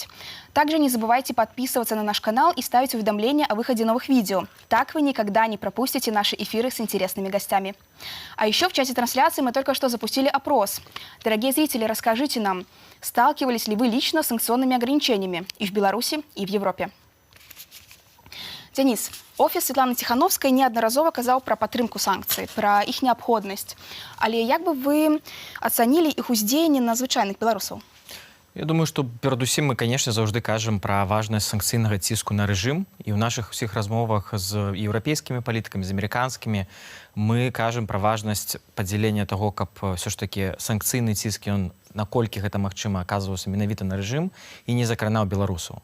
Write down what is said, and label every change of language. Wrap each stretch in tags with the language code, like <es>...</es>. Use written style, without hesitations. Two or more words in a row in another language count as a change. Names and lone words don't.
<ru>Также не забывайте подписываться на наш канал и ставить уведомления о выходе новых видео. Так вы никогда не пропустите наши эфиры с интересными гостями. А еще в чате трансляции мы только что запустили опрос. Дорогие зрители, расскажите нам, сталкивались ли вы лично с санкционными ограничениями и в Беларуси, и в Европе? Денис,</ru> <be>офіс Світлани Тихановской неодноразово казаў пра падтрымку санкцый, пра іх неабходнасць. Але як бы вы ацанілі іх уздзеянне на звычайных беларусаў?</be> <ru>Я думаю, что</ru> <be>перадусім мы, конечно, заўжды кажам пра важнасць санкцыйнага ціску на рэжым. І ў нашых усіх размовах з еўрапейскімі палітыкамі, з амерыканскімі мы кажам пра важнасць падзялення таго, каб ўсё ж такі санкцыйны ціск, ён наколькі гэта магчыма аказваўся менавіта на рэжым і не закранаў беларусаў.</be>